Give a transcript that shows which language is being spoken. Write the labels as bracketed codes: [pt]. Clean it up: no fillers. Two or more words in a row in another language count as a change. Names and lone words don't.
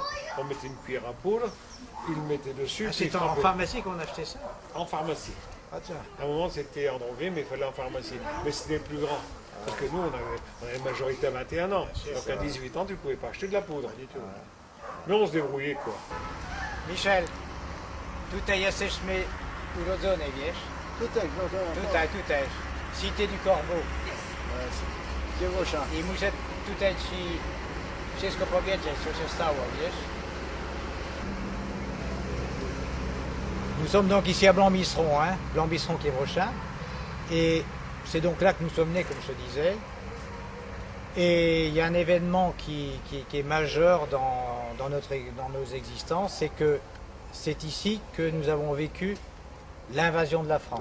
[fr] On mettait une cuillère à poudre, il le mettait dessus. C'est en pharmacie qu'on achetait ça? En pharmacie. Ah tiens. À un moment c'était en droguerie, mais il fallait en pharmacie. Mais c'était plus grand. Parce que nous, on avait une majorité à 21 ans. Donc à 18 ans, tu ne pouvais pas acheter de la poudre. Mais on se débrouillait, quoi. [pl] Michel, tutaj jesteśmy urodzony, wiesz? Tutaj. Cité du Corbeau. I muszę tutaj ci wszystko powiedzieć, co się stało, wiesz? [fr] Nous sommes donc ici à Blanc-Bisseron, hein, Blanc-Bisseron qui est prochain. Et c'est donc là que nous sommes nés, comme je disais. Et il y a un événement qui est majeur dans nos existences, c'est que c'est ici que nous avons vécu l'invasion de la France.